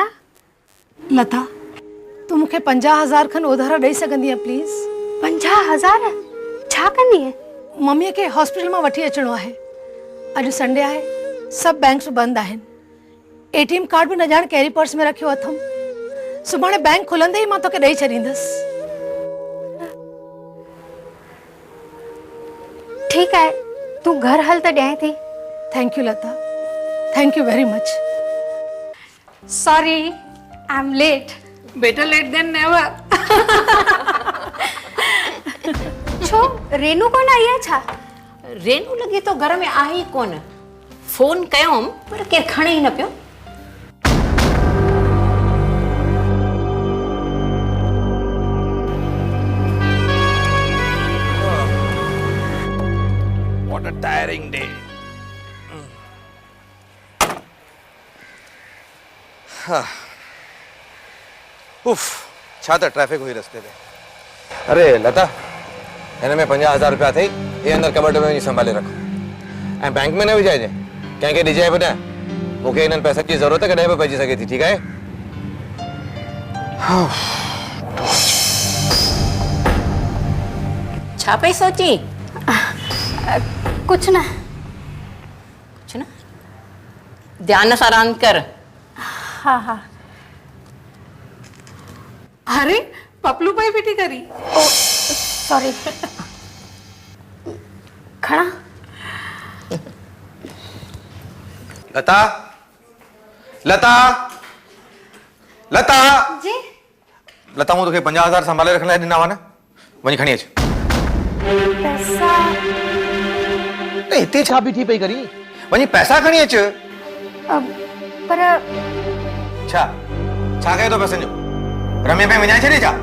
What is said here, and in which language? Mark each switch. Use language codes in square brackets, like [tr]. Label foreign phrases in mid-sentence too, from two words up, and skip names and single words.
[sd] लता, तूं मूंखे 50,000 खनि उधारा ॾेई सघंदी आहे प्लीज़? 50,000? छा कंदी है? मम्मीअ खे हॉस्पिटल मां वठी अचिणो आहे। अॼु संडे आहे, सभु बैंक्स बंदि आहिनि। एटीएम कार्ड बि न ॼाण कहिड़ी पर्स में रखियो अथमि। सुभाणे बैंक खुलंदे ई मां तोखे ॾेई छॾींदसि। [hi] ठीक है, [sd] तू घर हल त ॾियां थी। [en] thank you Lata, thank you very much. sorry, I am late. better late than never. [sd] छो रेनू कोन आई है छा? रेनू लॻे तो घर में आहे ई कोन। फोन कयोमि पर केरु खणे ई न पियो। [en] What a tiring day. [sd] उफ, छा त ट्रैफिक हुई रस्ते पे। अरे लता, हिन में 50,000 रुपया अथई, ये अंदर कबर्ड में वञी संभाले रखो ऐं बैंक में न विझाइजे, कंहिंखे ॾिजाए बि न। मूंखे हिननि पैसनि जी ज़रूरत कॾहिं बि पइजी सघे थी, ठीकु आहे? छा पई सोची? [hi] कुछ ना। कुछ न, [sd] ध्यान सां रांदि कर। हाँ हाँ। अरे पपलू भाई बेटी करी। ओ सॉरी। खड़ा। लता, लता, लता। जी लता, मूं तोखे 50,000 संभाले रखण लाइ ॾिना हुआ न, वञी खणी अच। पैसा? हिते छा बीठी पई करी? वञी पैसा खणी अच। पर छा कयो तो पैसनि जो? रमे पे विञाए छॾे छा?